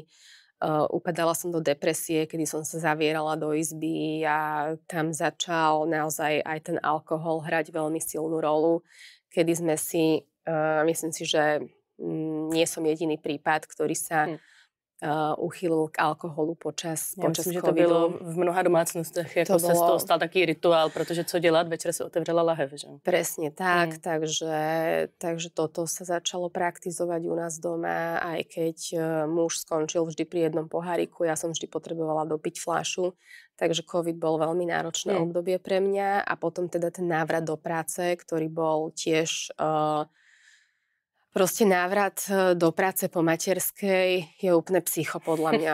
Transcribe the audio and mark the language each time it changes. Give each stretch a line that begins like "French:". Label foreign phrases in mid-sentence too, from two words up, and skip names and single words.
Slovak: Upadala som do depresie, kedy som sa zavierala do izby a tam začal naozaj aj ten alkohol hrať veľmi silnú rolu, kedy sme si, myslím si, že nie som jediný prípad, ktorý sa uchýlil k alkoholu počas
Czech: myslím, že to
Slovak: covidu.
Czech: bylo v mnoha domácnostech, jako To se z toho stal taký rituál, protože co dělat, večer se otevřela lahev, že?
Slovak: Presne tak, takže toto sa začalo praktizovať u nás doma, aj keď muž skončil vždy pri jednom poháriku, ja som vždy potrebovala dopiť fľašu, takže COVID bol veľmi náročné obdobie pre mňa a potom teda ten návrat do práce, ktorý bol tiež proste návrat do práce po materskej je úplne psycho podľa mňa.